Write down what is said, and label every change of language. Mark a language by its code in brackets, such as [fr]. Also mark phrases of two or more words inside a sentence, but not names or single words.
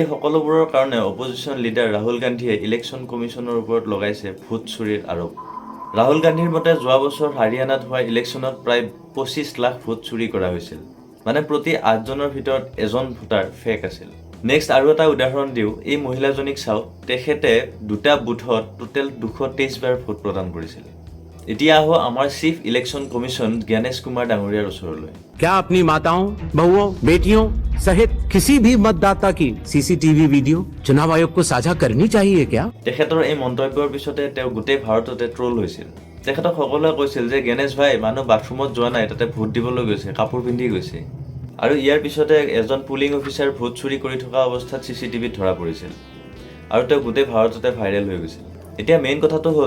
[as] সকলোবোৰৰ কাৰণে অপজিশ্যন লিডাৰ ৰাহুল গান্ধীয়ে ইলেকশ্যন কমিশ্যনৰ ওপৰত লগাইছে ভোট চুৰিৰ আৰোপ ৰাহুল গান্ধীৰ মতে যোৱা বছৰ হাৰিয়ানাত হোৱা ইলেকশ্যনত প্ৰায় 25 লাখ ভোট চুৰি কৰা হৈছিল মানে প্ৰতি 8 জনৰ ভিতৰত এজন ভোটাৰ ফেক আছিল নেক্সট আৰু এটা উদাহৰণ দিও এই মহিলাজনীক চাও তেখেতে দুটা বুথত টোটেল 223 বাৰ ভোট প্ৰদান কৰিছিল এতিয়া আহো আমাৰ চিফ ইলেকশ্যন কমিশ্যন জ্ঞানেশ কুমাৰ ডাঙৰীয়াৰ ওচৰলৈ [hi] क्या अपनी माताओं बहुओं बेटियों सहित किसी भी मतदाता की सीसीटीवी वीडियो चुनाव आयोग को साझा करनी चाहिए क्या [as] তেখেতৰ এই মন্তব্যৰ পিছতে তেওঁ গোটেই ভাৰততে ট্ৰল হৈছিল তেখেতক সকলোৱে কৈছিল যে গণেশ ভাই মানুহ বাথৰুমত যোৱা নাই তাতে ভোট দিবলৈ গৈছে কাপোৰ পিন্ধি গৈছে আৰু ইয়াৰ পিছতে এজন পুলিং অফিচাৰ ভোট চুৰি কৰি থকা অৱস্থাত সিসিটিভিত ধৰা পৰিছিল আৰু তেওঁ গোটেই ভাৰততে ভাইৰেল হৈ গৈছিল এতিয়া মেইন কথাটো হ'ল